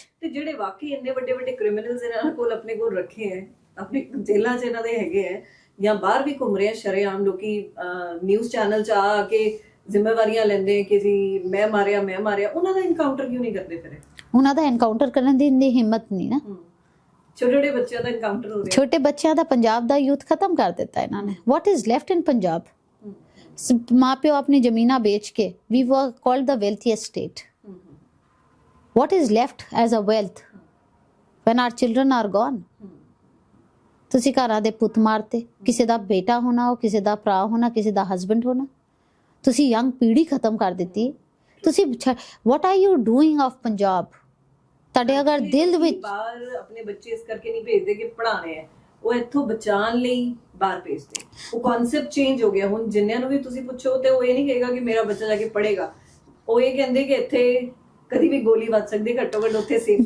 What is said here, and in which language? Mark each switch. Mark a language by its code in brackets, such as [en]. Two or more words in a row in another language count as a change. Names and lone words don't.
[pa] ਤੇ ਜਿਹੜੇ ਵਾਕਈ ਇੰਨੇ ਵੱਡੇ ਵੱਡੇ ਕ੍ਰਿਮੀਨਲਸ ਇਹਨਾਂ ਕੋਲ ਆਪਣੇ ਕੋਲ ਰੱਖੇ ਹੈ ਆਪਣੇ ਜੇਲ੍ਹਾਂ 'ਚ ਇਹਨਾਂ ਦੇ ਹੈਗੇ ਹੈ ਜਾਂ ਬਾਹਰ ਵੀ ਘੁੰਮ ਰਹੇ ਸ਼ਰੇਆਮ ਲੋਕੀ [en] news channel [pa] 'ਚ ਆ ਕੇ ਜ਼ਿੰਮੇਵਾਰੀਆਂ ਲੈਂਦੇ ਕਿ ਜੀ ਮੈਂ ਮਾਰਿਆ ਉਹਨਾਂ ਦਾ ਇਨਕਾਊਂਟਰ ਕਿਉਂ ਨਹੀਂ ਕਰਦੇ ਫਿਰ ਉਹਨਾਂ ਦਾ ਐਨਕਾਊਂਟਰ ਕਰਨ ਦੀ ਇੰਨੀ ਹਿੰਮਤ ਨਹੀਂ ਨਾ ਛੋਟੇ ਬੱਚਿਆਂ ਦਾ ਇਨਕਾਊਂਟਰ ਹੋ ਰਿਹਾ ਛੋਟੇ ਬੱਚਿਆਂ ਦਾ ਪੰਜਾਬ ਦਾ ਯੂਥ ਖਤਮ ਕਰ ਦਿੱਤਾ ਇਹਨਾਂ ਨੇ [en] what is left in [pa] ਪੰਜਾਬ ਮਾਂ ਪਿਓ ਆਪਣੀ ਜ਼ਮੀਨਾਂ ਵੇਚ ਕੇ [en] we were called the wealthiest state what is left as a wealth when our children are gone [pa] ਤੁਸੀਂ ਘਰਾਂ ਦੇ ਪੁੱਤ ਮਾਰਤੇ ਕਿਸੇ ਦਾ ਬੇਟਾ ਹੋਣਾ ਉਹ ਕਿਸੇ ਦਾ ਭਰਾ ਹੋਣਾ ਕਿਸੇ ਦਾ ਹਸਬੈਂਡ ਹੋਣਾ ਤੁਸੀਂ ਯੰਗ ਪੀੜ੍ਹੀ ਖਤਮ ਕਰ ਦਿੱਤੀ ਤੁਸੀਂ [en] what are you doing of [pa] ਪੰਜਾਬ ਤੁਹਾਡੇ ਅਗਰ ਦਿਲ ਵਿੱਚ ਬਾਹਰ ਆਪਣੇ ਬੱਚੇ ਇਸ ਕਰਕੇ ਨਹੀਂ ਭੇਜਦੇ ਕਿ ਪੜ੍ਹਾਣੇ ਹੈ ਉਹ ਇੱਥੋਂ ਬਚਾਉਣ ਲਈ ਬਾਹਰ ਭੇਜਦੇ ਉਹ [en] concept change [pa] ਹੋ ਗਿਆ ਹੁਣ ਜਿੰਨਿਆਂ ਨੂੰ ਵੀ ਤੁਸੀਂ ਪੁੱਛੋ ਤੇ ਉਹ ਇਹ ਨਹੀਂ ਕਹੇਗਾ ਕਿ ਮੇਰਾ ਬੱਚਾ ਜਾ ਕੇ ਪੜ੍ਹੇਗਾ ਉਹ ਇਹ ਕਹਿੰਦੇ ਕਿ ਇੱਥੇ ਕਦੀ ਵੀ ਗੋਲੀ ਵੱਜ ਸਕਦੀ ਘੱਟੋ ਘੱਟ ਉੱਥੇ ਸੇਫ